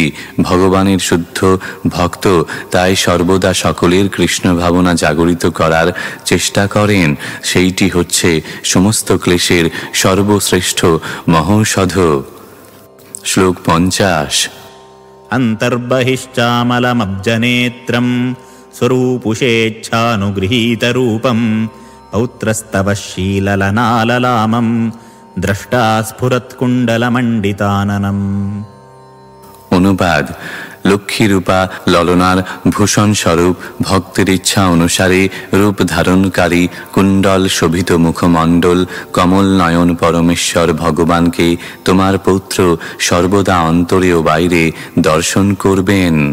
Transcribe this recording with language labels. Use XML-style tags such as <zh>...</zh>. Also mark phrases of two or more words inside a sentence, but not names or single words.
<bn>ভগবানের শুদ্ধ ভক্ত তাই সর্বদা সকলের কৃষ্ণ ভাবনা জাগরিত করার চেষ্টা করেন। সেইটি হচ্ছে সমস্ত ক্লেশের সর্বশ্রেষ্ঠ মহৌষধ। শ্লোক 50।</bn> <sa>অন্তর্বহিশ্চামলমব্জনেত্রম स्वरूपुषेच्छानुगृहीतरूपं पौत्रस्तव शीललनाललामं द्रष्टा स्फुरत्कुण्डलमण्डिताननम्।</sa> <bn>অনুবাদ: লক্ষ্মীরূপা ললনার ভূষণ স্বরূপ ভক্তের ইচ্ছা অনুসারে রূপ ধারণকারী কুণ্ডল শোভিত মুখমণ্ডল কমল নয়ন পরমেশ্বর ভগবানকে তোমার পৌত্র সর্বদা অন্তরে ও বাইরে দর্শন করবেন।</bn>